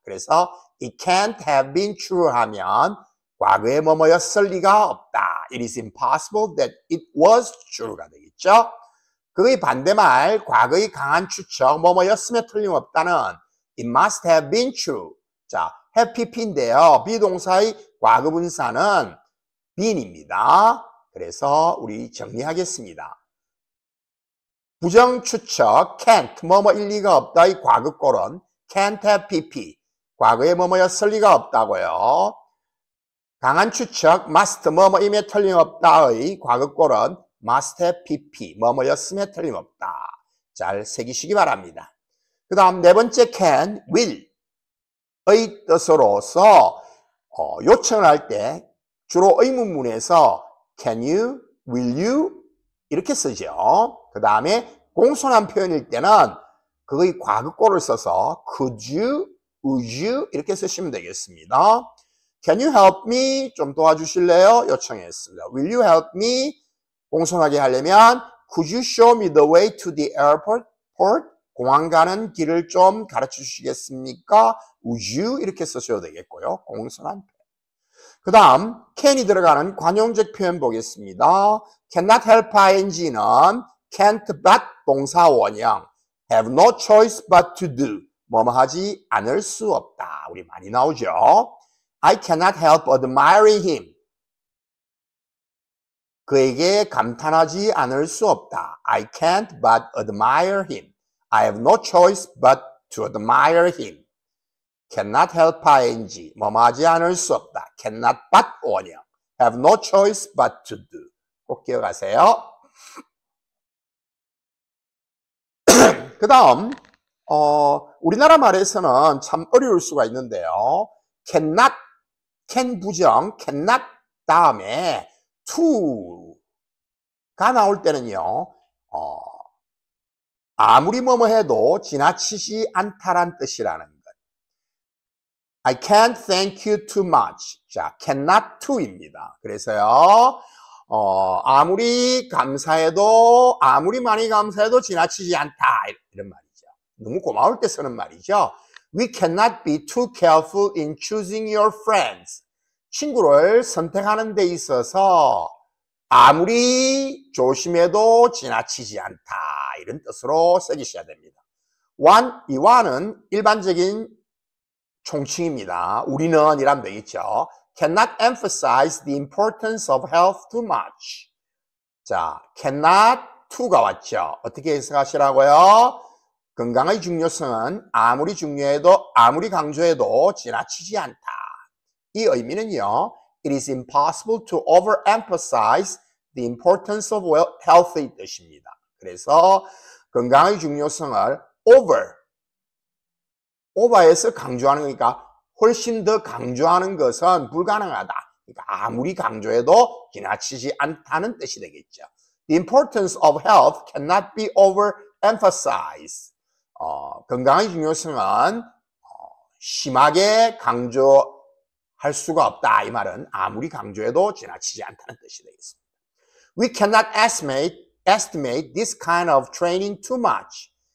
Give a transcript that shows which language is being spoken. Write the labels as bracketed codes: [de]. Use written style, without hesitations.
[ko] 그래서 [en] it can't have been true [ko] 하면 과거에 뭐뭐였을 리가 없다. [en] It is impossible that it was true가 [ko] 되겠죠. 그의 반대말 과거의 강한 추측 뭐뭐였으면 틀림없다는 [en] it must have been true. [ko] 자, have pp인데요. 비동사의 과거 분사는 been입니다. 그래서 우리 정리하겠습니다. 부정 추측 can't 뭐뭐일 리가 없다의 과거꼴은 can't have pp. 과거에 뭐뭐였을 리가 없다고요. 강한 추측 must 뭐뭐임에 틀림없다의 과거꼴은 must have pp. 뭐뭐였음에 틀림없다. 잘 새기시기 바랍니다. 그 다음 네 번째 can, will의 뜻으로서 요청을 할 때 주로 의문문에서 can you, will you 이렇게 쓰죠. 그 다음에 공손한 표현일 때는 그의 과거꼴을 써서 could you, would you 이렇게 쓰시면 되겠습니다. [en] Can you help me? [ko] 좀 도와주실래요? 요청했습니다. [en] Will you help me? [ko] 공손하게 하려면 [en] could you show me the way to the airport? [ko] 공항 가는 길을 좀 가르쳐 주시겠습니까? [en] Would you? [ko] 이렇게 쓰셔도 되겠고요. 공손한 표현. 그 다음 can이 들어가는 관용적 표현 보겠습니다. [en] cannot help ing는 can't but 동사 원형 have no choice but to do [ko] 뭐뭐 하지 않을 수 없다. 우리 많이 나오죠. [en] I cannot help admiring him. [ko] 그에게 감탄하지 않을 수 없다. [en] I can't but admire him. I have no choice but to admire him. [ko] cannot help ing 뭐뭐 하지 않을 수 없다. [en] cannot but 원형 have no choice but to do. [ko] 꼭 기억하세요. 그 다음 우리나라 말에서는 참 어려울 수가 있는데요. cannot, can 부정, cannot 다음에 to가 나올 때는요. 아무리 뭐뭐 해도 지나치지 않다란 뜻이라는 것. [en] I can't thank you too much. [ko] 자, cannot to입니다. 그래서요. 아무리 감사해도 아무리 많이 감사해도 지나치지 않다 이런 말이죠. 너무 고마울 때 쓰는 말이죠. [en] We cannot be too careful in choosing your friends. [ko] 친구를 선택하는 데 있어서 아무리 조심해도 지나치지 않다 이런 뜻으로 쓰기셔야 됩니다. 이 one은 일반적인 총칭입니다. 우리는 이라면 되겠죠. [en] cannot emphasize the importance of health too much. [ko] 자, cannot to가 왔죠. 어떻게 해석하시라고요? 건강의 중요성은 아무리 중요해도 아무리 강조해도 지나치지 않다. 이 의미는요. [en] It is impossible to overemphasize the importance of health의 [ko] 뜻입니다. 그래서 건강의 중요성을 over에서 강조하는 거니까 훨씬 더 강조하는 것은 불가능하다. 그러니까 아무리 강조해도 지나치지 않다는 뜻이 되겠죠. [en] The importance of health cannot be overemphasized. [ko] 건강의 중요성은 심하게 강조할 수가 없다. 이 말은 아무리 강조해도 지나치지 않다는 뜻이 되겠습니다. [en] We cannot estimate this kind of training too much.